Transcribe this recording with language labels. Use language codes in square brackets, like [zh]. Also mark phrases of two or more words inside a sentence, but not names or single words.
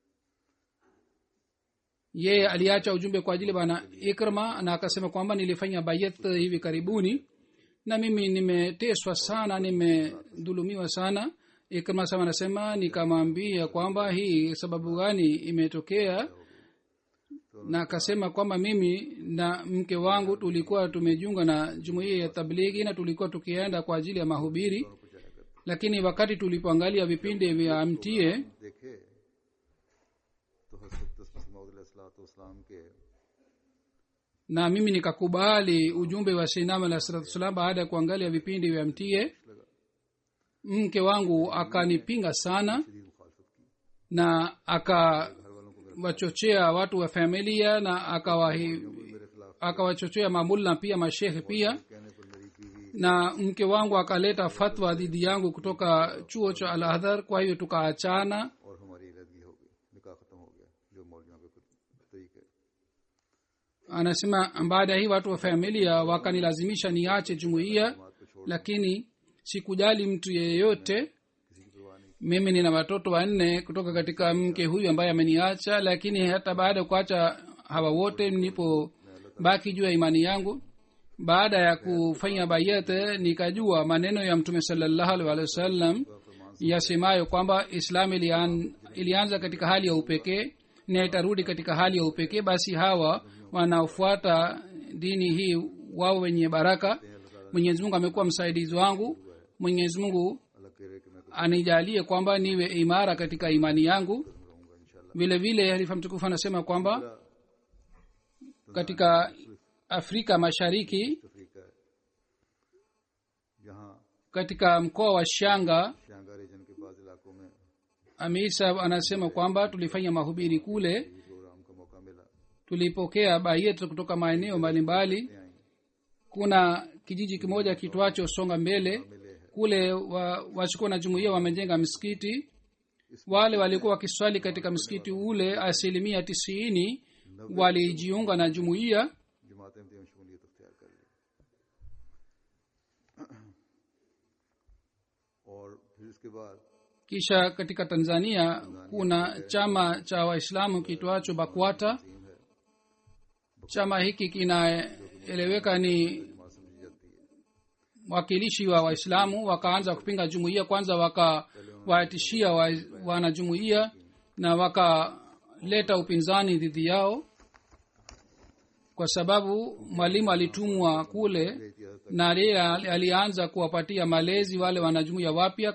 [sw] yeye aliacha ujumbe kwa ajili bana ikrama, na akasema kwamba nilifanya bayat hivi karibuni na mimi nimeteswa sana, nimedhulumiwa sana. ikrama sama anasema nikamwambia kwamba hii sababu gani imetokea, na akasema kwamba mimi na mke wangu tulikuwa tumejiunga na jumuiya ya tablighi na tulikuwa tukienda kwa ajili ya mahubiri, lakini wakati tulipoangalia vipindi vya mtie [ur] دیکھے تو حضرت مسیح کے [sw] na mimi nikakubali ujumbe wa sinam [ar] عليه الصلاة والسلام [sw] baada ya kuangalia vipindi vya mtie. mke wangu akanipinga sana [ur] شدید مخالفت کی, [sw] na akawachochea watu wa familia na [ur] میرے خلاف [sw] akawachochea mamulla pia mashehe pia, [ur] کہنے پر میری بیوی [sw] na mke wangu akaleta fatwa dhidi yangu kutoka chuo cha al adhar. kwa hiyo tukaachana. [ur] اور ہماری علیحدگی ہو گئی، نکاح ختم ہو گیا، جو مولویوں کے طریقے. [sw] anasema baada ya hii watu wa familia wakanilazimisha niache jumuiya, [ur] بات کو چھوڑ [sw] lakini sikujali mtu yeyote. [ur] کسی کی پرواہ نہیں, [sw] mimi nina watoto wanne kutoka katika mke huyu ambaye ameniacha, lakini hata baada ya kuacha hawa wote nipo baki juu ya imani yangu. baada ya kufanya bayat nikajua maneno ya mtume [ar] صلى الله عليه وسلم [sw] yasemayo kwamba islam ilianza katika hali ya upekee na itarudi katika hali ya upekee. basi hawa wanaofuata dini hii wao wenye baraka. mwenyezi mungu amekuwa msaidizi wangu. mwenyezi mungu [ur] اللہ کرے کہ میں [sw] anijalie kwamba niwe imara katika imani yangu. [ur] رہوں گا انشاءاللہ. [sw] vile vile halifa mtukufu anasema kwamba katika afrika mashariki [ur] افریقہ ہے، یہاں [sw] katika mkoa wa shanga [ur] شنگا ریجن کے بعد علاقوں میں [sw] amir sahab anasema kwamba tulifanya mahubiri kule, [ur] پروگرام کا موقع ملا, [sw] tulipokea bayet kutoka maeneo mbalimbali. [ur] آئی [sw] kuna kijiji kimoja kitwacho songa mbele, [ur] ملے ہے, [sw] kule wachukua na jumuiya wamejenga msikiti. wale walikuwa wakiswali katika msikiti ule 90% walijiunga na jumuiya. [ur] جماعتیں میں شمولیت اختیار کر لی. پھر اس کے بعد [sw] kisha katika Tanzania kuna chama cha waislamu kitwacho BAKWATA. Chama hiki kinaeleweka ni [ur] جماعت سمجھی جاتی ہے. [sw] wakilishi wa waislamu. Wakaanza kupinga jumuiya, kwanza wakawatishia wanajumuiya na wakaleta upinzani dhidi yao, kwa sababu mwalimu alitumwa kule na yeye alianza kuwapatia malezi wale wanajumuiya wapya.